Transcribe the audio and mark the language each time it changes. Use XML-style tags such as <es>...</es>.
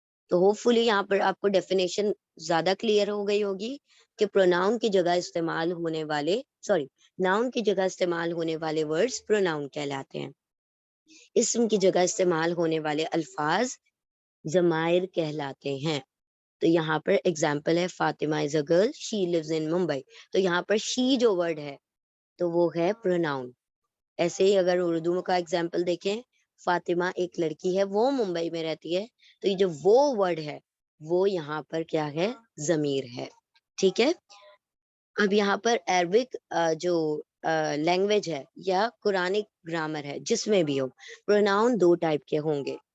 <ur>تو ہوپ فلی یہاں پر آپ کو ڈیفینیشن زیادہ کلیئر ہو گئی ہوگی کہ پروناؤن کی جگہ استعمال ہونے والے ناؤن کی جگہ استعمال ہونے والے ورڈز پروناؤن کہلاتے ہیں. اسم کی جگہ استعمال ہونے والے الفاظ ضمائر کہلاتے ہیں. تو یہاں پر ایگزامپل ہے فاطمہ</ur> <en>is a girl she lives in</en> <ur>ممبئی. تو یہاں پر شی جو ورڈ ہے تو وہ ہے پروناؤن. ایسے ہی اگر اردو کا ایگزامپل دیکھیں، فاطمہ ایک لڑکی ہے، وہ ممبئی میں رہتی ہے، تو یہ جو وہ ورڈ ہے وہ یہاں پر کیا ہے؟ ضمیر ہے. ٹھیک ہے، اب یہاں پر عربک جو لینگویج ہے یا قرآنک گرامر ہے، جس میں بھی ہو، پروناؤن دو ٹائپ کے ہوں گے.</ur>